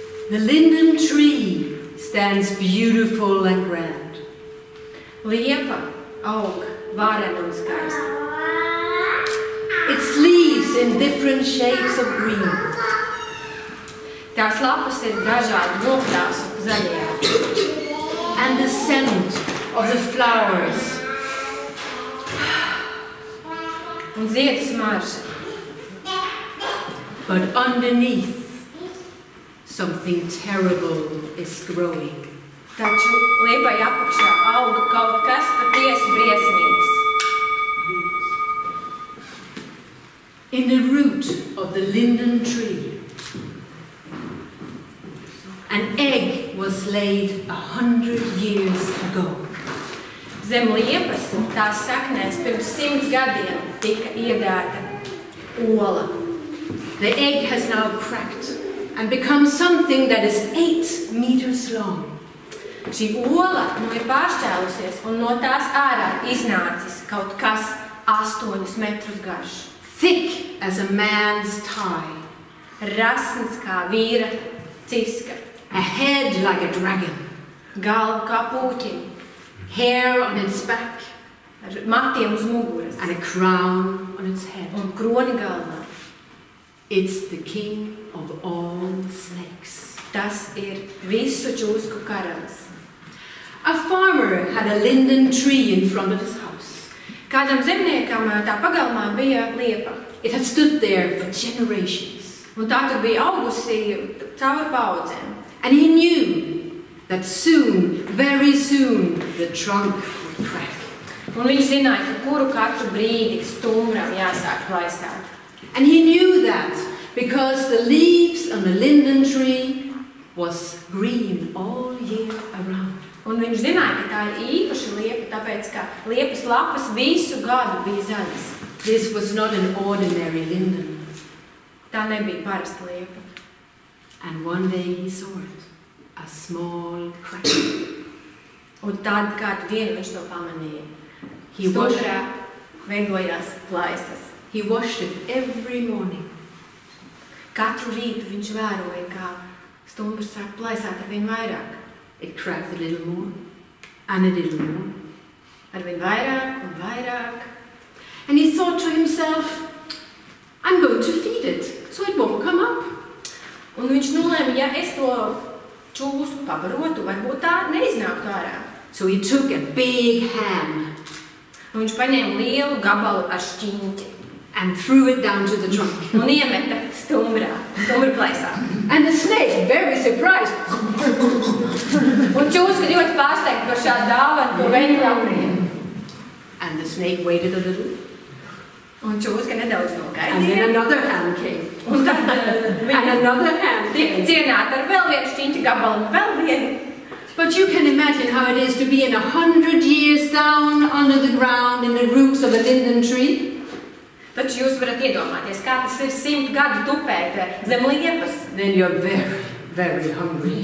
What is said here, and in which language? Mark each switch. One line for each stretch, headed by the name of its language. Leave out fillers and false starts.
English: The linden tree stands beautiful and grand.
Latvian: Liepa aug varena un skaista.
English: Its leaves in different shades of green.
Latvian: Tās lapas ir dažādi nokrāsu zaļajā.
English: And the scent of the flowers.
Latvian: Un ziedu smarža.
English: But underneath, something terrible is growing.
Latvian: Taču liepai apakšā aug kaut kas patiesi briesmīgs.
English: In the root of the linden tree, an egg was laid 100 years ago.
Latvian: Zem liepas tās saknēs pirms 100 gadiem tika iedēta ola.
English: The egg has now cracked and become something that is 8 meters long.
Latvian: Šī ola nu ir pāršķēlusies un no tās ārā iznācis kaut kas 8 metrus garš.
English: Thick as a man's thigh.
Latvian: Rasns kā vīra ciska.
English: A head like a dragon.
Latvian: Galva kā pūķiņa.
English: Hair on its back.
Latvian: ar matiem uz muguras
English: and a crown on its head.
Latvian: un kroni galvā.
English: It's the king of all snakes.
Latvian: Tas ir visu čūsku karalis.
English: A farmer had a linden tree in front of his house.
Latvian: Kādam zemniekam tā pagalmā bija liepa,
English: It had stood there for generations.
Latvian: un tā tur bija augusi cauri paudzēm.
English: And he knew that soon, very soon, the trunk would crack.
Latvian: Un viņš zināja, ka kuru katru brīdi stumbram jāsāk plaisāt.
English: And he knew that because the leaves on the linden tree was green all year around.
Latvian: Un viņš zināja, ka tā ir īpaša liepa, tāpēc, ka liepas lapas visu gadu bija zaļas.
English: This was not an ordinary linden.
Latvian: Tā nebija parasta liepa.
English: And one day he saw it, a small crack.
Latvian: Un tad kādu dienu viņš to pamanīja.
English: He washed,
Latvian: Stumbrā veidojās plaisas.
English: he washed it every morning.
Latvian: Katru rītu viņš vēroja, kā stumbrs sāk plaisāt ar vien vairāk.
English: It cracked a little more, and a little more.
Latvian: Ar vien vairāk un vairāk.
English: And he thought to himself, I'm going to feed it, so it won't come up.
Latvian: Un viņš nolēma, ja es to čūsku pabarotu, varbūt tā neiznāktu ārā.
English: So he took a big ham
Latvian: Un viņš paņēma lielu gabalu ar šķiņķi
English: and threw it down to the trunk.
Latvian: un iemeta stumbra plaisā.
English: And the snake, very surprised,
Latvian: Un čūska ļoti pārsteigta par šādu dāvanu, to veņu labrīnu.
English: and the snake waited a little,
Latvian: Un čūska nedaudz
English: and then
Latvian: nogaidīja.
English: another ham came,
Latvian: Un tad
English: and
Latvian: viņa
English: another ham
Latvian: tika
English: came.
Latvian: cienāta ar vēl vienu šķiņķa gabalu un vēl vienu.
English: But you can imagine how it is to be in 100 years down under the ground in the roots of a linden tree.
Latvian: Taču jūs varat iedomāties, kā tas ir 100 gadu tupēt zem liepas.
English: Then you're very, very hungry.